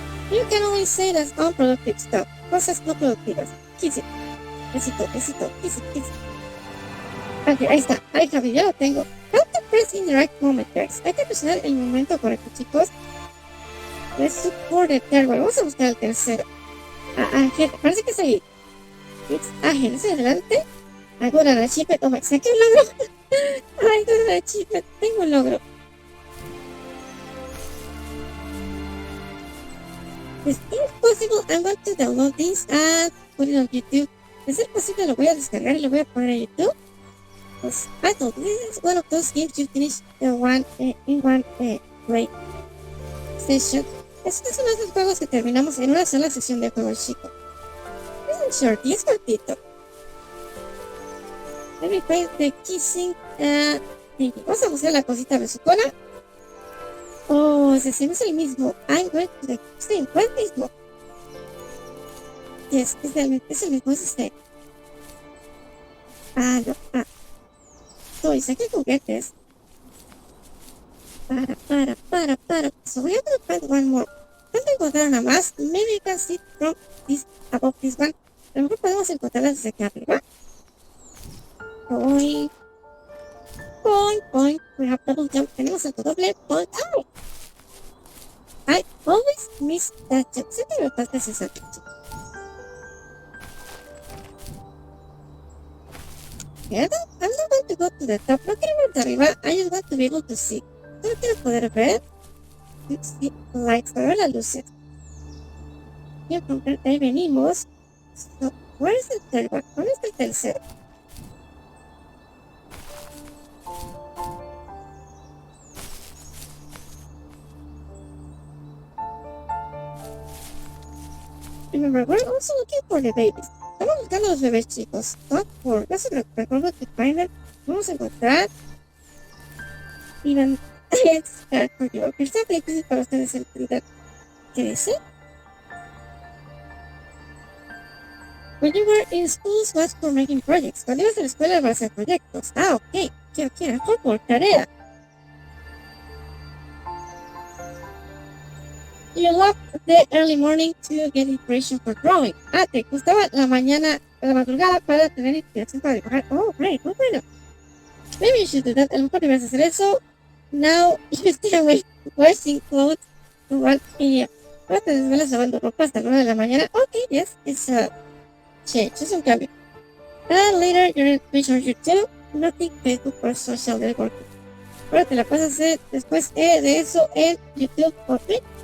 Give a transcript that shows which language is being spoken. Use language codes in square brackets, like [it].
[en] You can only say that's unproductive stuff. [es] Cosas no productivas. [en] Kiss it. [es] Besito, besito, [en] kiss it, kiss it. [es] Ok, ahí está. Ahí Javi, ya lo tengo. [en] How to press in the right moment, guys. [es] Hay que presionar el momento correcto, chicos. [en] Let's look for the third one. [es] Vamos a buscar el tercero. Ángel, parece que es ahí. [en] It's Ángel, [es] es adelante. Ahora la achievement. Oh my, saqué un logro. Ay, no la achievement. Tengo un logro. [en] Is it possible? I'm going to download this and put it on YouTube. [es] ¿Es posible? Lo voy a descargar y lo voy a poner en YouTube. [en] Pues, I thought this is one of those games you finish in one play session. [es] Este es uno de esos juegos que terminamos en una sola sesión de juego, chico. Es un short y es cortito. [en] Let me play the kissing thingy. [es] Vamos a buscar la cosita besucona. Oh, ese no es el mismo. [en] I'm going to the same. [es] ¿Cuál es el mismo? Yes, es el mismo, es este. No. Estoy, saqué juguetes. Para. [en] So we have to find one more. [es] Tengo que encontrar una más. [en] Maybe you can see from this, above this one. [es] A lo mejor podemos encontrarlas desde acá arriba. [en] Point. We have double jump. [es] Tenemos el doble [en] point. ¡Ay! I always miss that jump. [es] Siempre me pasa ese salto. [en] I'm not going to go to the top. [es] No quiero ir arriba. [en] I just want to be able to see. [es] Solo quiero poder ver. [en] See lights. [es] Para ver las luces. Quiero comprar. Ahí venimos. [en] So, where is the third one? [es] ¿Dónde está el tercero? [en] Remember, we're also looking for the babies. [es] Estamos buscando a los bebés, chicos. Not for. No se preocupen que [en] find them. [es] Vamos a encontrar. [en] Even it's hard for you. [es] Okay, está difícil para ustedes entender. ¿Qué dice? [en] When you were in school, was for making projects. [es] Cuando ibas a la escuela para hacer proyectos. Ok. Quiero por tarea. [en] You love the early morning to get inspiration for drawing. [es] Te gustaba la madrugada para tener inspiración para dibujar. [en] Oh, great, [es] muy bueno. [en] Maybe you should do that. [es] A lo mejor debes hacer eso. [en] Now you stay away washing clothes to 1 p.m. [es] Ahora te desvelas lavando ropa hasta la 1 de la mañana. [en] Ok, yes, it's a change, [es] es un cambio. [en] And later you're in Twitch or YouTube. Nothing Facebook or social networking. [es] Ahora te la pasas después de eso en YouTube o Twitch.